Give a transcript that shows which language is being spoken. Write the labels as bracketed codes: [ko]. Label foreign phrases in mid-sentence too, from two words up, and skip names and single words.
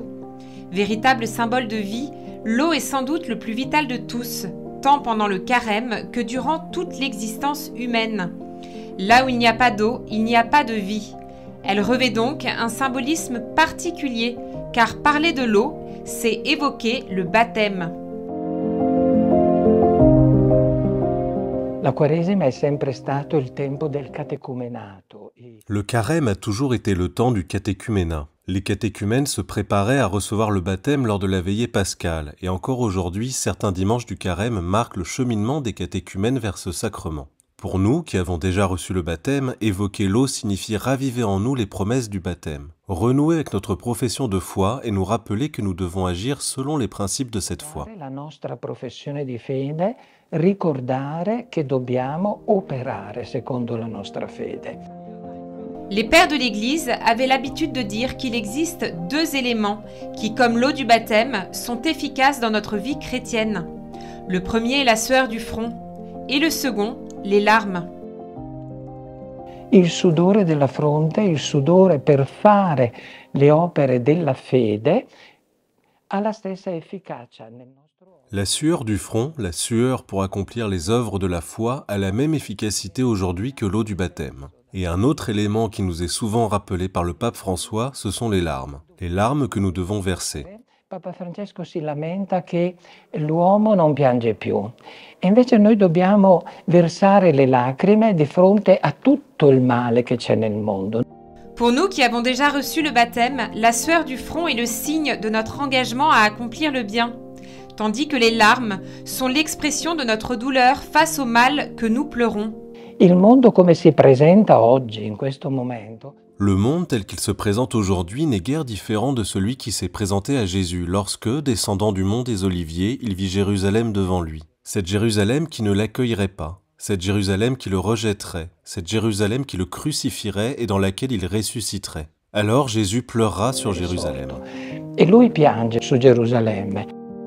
[fr] Véritable symbole de vie, l'eau est sans doute le plus vital de tous, tant pendant le carême que durant toute l'existence humaine. Là où il n'y a pas d'eau, il n'y a pas de vie. Elle revêt donc un symbolisme particulier, car parler de l'eau, c'est évoquer le baptême. [it] La Quaresima è sempre stato il tempo del catecumenato. [fr] Le carême a toujours été le temps du catéchuménat. Les catéchumènes se préparaient à recevoir le baptême lors de la veillée pascale, et encore aujourd'hui, certains dimanches du carême marquent le cheminement des catéchumènes vers ce sacrement. Pour nous, qui avons déjà reçu le baptême, évoquer l'eau signifie raviver en nous les promesses du baptême, renouer avec notre profession de foi et nous rappeler que nous devons agir selon les principes de cette foi. [it] La nostra professione di fede, ricordare che dobbiamo operare secondo la nostra fede. [fr] Les pères de l'Église avaient l'habitude de dire qu'il existe deux éléments qui, comme l'eau du baptême, sont efficaces dans notre vie chrétienne. Le premier est la sueur du front et le second, les larmes. [it] Il sudore della fronte, il sudore per fare le opere della fede, ha la stessa efficacia nel nostro... [fr] La sueur du front, la sueur pour accomplir les œuvres de la foi, a la même efficacité aujourd'hui que l'eau du baptême. Et un autre élément qui nous est souvent rappelé par le pape François, ce sont les larmes que nous devons verser. [it] Papa Francesco si lamenta che l'uomo non piange più. E invece noi dobbiamo versare le lacrime di fronte a tutto il male che c'è nel mondo. [fr] Pour nous qui avons déjà reçu le baptême, la sueur du front est le signe de notre engagement à accomplir le bien, tandis que les larmes sont l'expression de notre douleur face au mal que nous pleurons. [it] Il mondo come si presenta oggi, in questo momento, [fr] Le monde tel qu'il se présente aujourd'hui n'est guère différent de celui qui s'est présenté à Jésus lorsque, descendant du mont des Oliviers, il vit Jérusalem devant lui. Cette Jérusalem qui ne l'accueillerait pas, cette Jérusalem qui le rejetterait, cette Jérusalem qui le crucifierait et dans laquelle il ressusciterait. Alors Jésus pleurera sur Jérusalem. [it] e lui piange su Gerusalemme.